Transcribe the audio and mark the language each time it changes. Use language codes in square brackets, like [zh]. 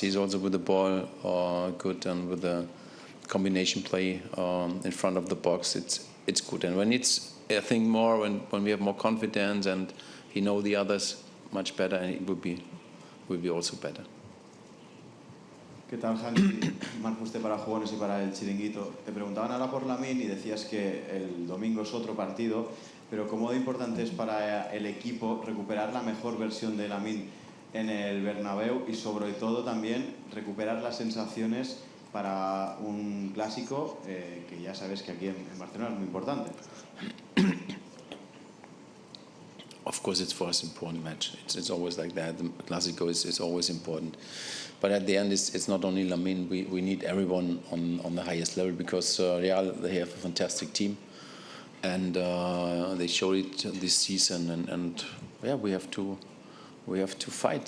[en] He's also with the ball good, and with the combination play in front of the box, it's good. And when it's, I think, more when we have more confidence and he know the others much better, and it will be also better. [es] ¿Qué tal, Hansi? Marcus para Jugones y para el Chiringuito. Te preguntaban ahora por Lamine y decías que el domingo es otro partido. Pero ¿cómo de importante es para el equipo recuperar la mejor versión de Lamine en el Bernabéu y sobre todo también recuperar las sensaciones para un clásico que ya sabes que aquí en Barcelona es muy importante? [en] Of course, it's for us an important match. It's always like that. The Clásico is always important. But at the end, it's not only Lamine. We need everyone on the highest level because Real, they have a fantastic team. And they showed it this season, and yeah, we have to fight.